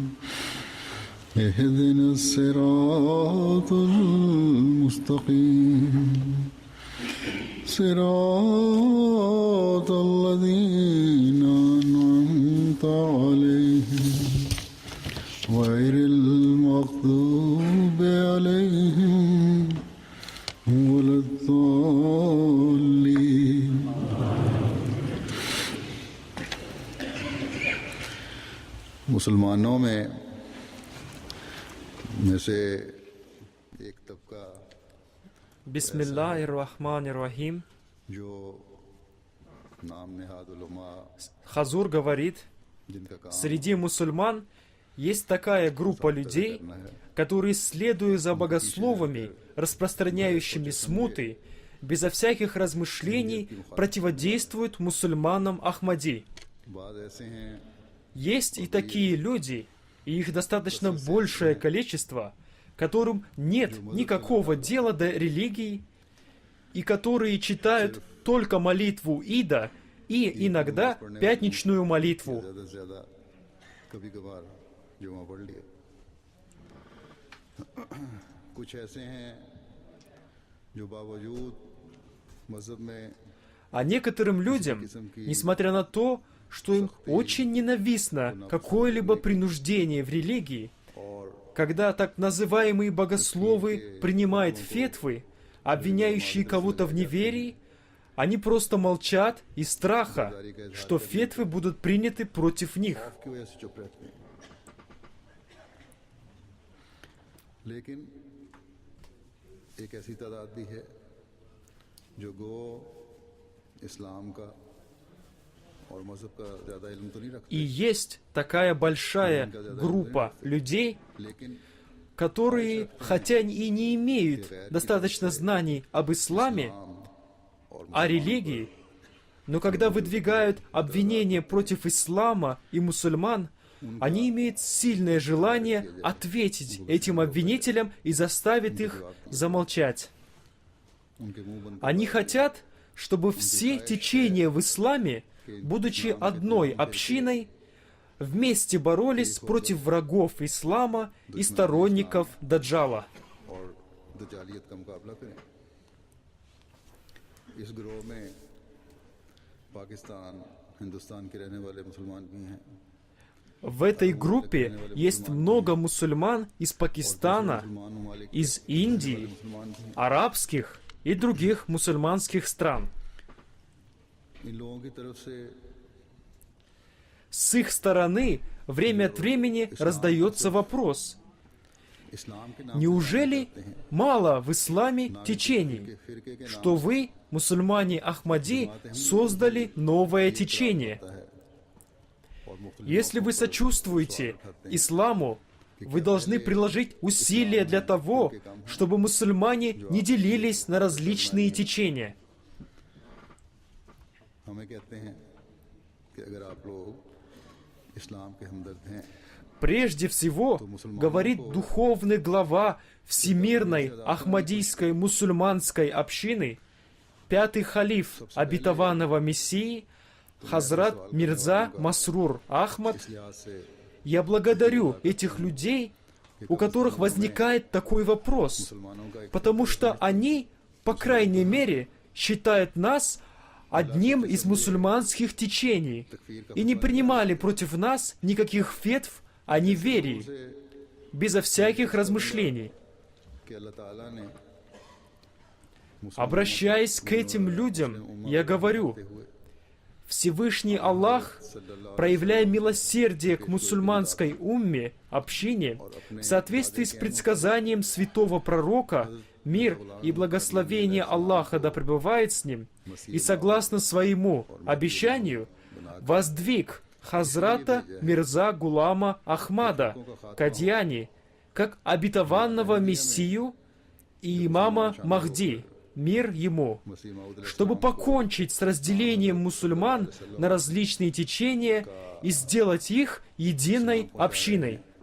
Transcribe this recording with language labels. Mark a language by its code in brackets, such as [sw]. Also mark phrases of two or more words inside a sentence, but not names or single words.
[ar] اهدنا الصراط المستقيم صراط الذين أنعمت عليهم غير المغضوب عليهم ولا الضالين. [ur] مسلمانوں میں سے ایک طبقہ [ar] بسم الله الرحمن الرحيم. [ur] جو نام نہاد علماء [ru] Хазур говорит, [ur] جن کا کام [ru] среди мусульман есть такая группа людей, которые, следуя за богословами, распространяющими смуты, безо всяких размышлений противодействуют мусульманам Ахмади. [ur] بعد ایسے ہیں [ru] Есть и такие люди, и их достаточно большее количество, которым нет никакого дела до религии, и которые читают только молитву Ида и иногда пятничную молитву. [ur] زیادہ سے زیادہ کبھی کبھار جمعہ پڑھ لیا. کچھ ایسے ہیں جو باوجود مذہب میں [ru] А некоторым людям, несмотря на то, что им очень ненавистно какое-либо принуждение в религии, [ur] और [ru] когда так называемые богословы принимают фетвы, обвиняющие кого-то в неверии, они просто молчат из страха, что фетвы будут приняты против них. [ur] کی وجہ سے چپ رہتے ہیں. لیکن ایک ایسی تعداد بھی ہے جو گو اسلام کا اور مذہب کا زیادہ علم تو نہیں [ru] И [ur] रखते, [ru] есть такая большая группа людей, [ur] लेकिन [ru] которые, хотя и не имеют достаточно знаний об исламе, [ur] और [ru] о религии, но когда выдвигают обвинения против ислама и мусульман, они имеют сильное желание ответить этим обвинителям и заставить их замолчать. [ur] ان کے منہ بند [ru] Они хотят, чтобы все течения в исламе, будучи одной общиной, вместе боролись против врагов ислама и сторонников Даджала. [ur] اور دجالیت کا مقابلہ کریں۔ اس گروہ میں پاکستان ہندوستان کے رہنے والے مسلمان بھی ہیں. [ru] В этой группе есть много мусульман из Пакистана, [ur] مسلمان ممالک [ru] из Индии, [ur] مسلمان بھی ہیں. [ru] арабских и других мусульманских стран. [ur] ان لوگوں کی طرف سے [ru] С их стороны время от времени раздается вопрос: [ur] اسلام کے نام [ru] неужели мало в исламе течений, что вы, мусульмане Ахмади, создали новое течение? [ur] ہے اور مختلف [ru] Если вы сочувствуете исламу, вы должны приложить усилия для того, чтобы мусульмане не делились на различные течения. [ur] ہمیں کہتے ہیں کہ اگر آپ لوگ اسلام کے ہمدرد ہیں [ru] Прежде всего, говорит духовный глава Всемирной Ахмадийской мусульманской общины, пятый халиф обетованного Мессии, Хазрат Мирза Масрур Ахмад. [ur] اس لحاظ سے [ru] Я благодарю этих людей, у которых возникает такой вопрос, [ur] مسلمانوں کا ایک [ru] потому что они, по крайней мере, считают нас одним из мусульманских течений и не принимали против нас никаких фетв о неверии, [ur] से [ru] безо всяких размышлений. [ur] کہ اللہ تعالیٰ نے [ru] Обращаясь к этим людям, я говорю, Всевышний Аллах, проявляя милосердие к мусульманской умме, общине, в соответствии с предсказанием святого пророка, мир и благословение Аллаха да пребывает с ним, и согласно своему обещанию, воздвиг Хазрата Мирза Гулама Ахмада Кадьяни как обетованного Мессию и имама Махди, мир ему, чтобы покончить с разделением мусульман на различные течения и сделать их единой общиной.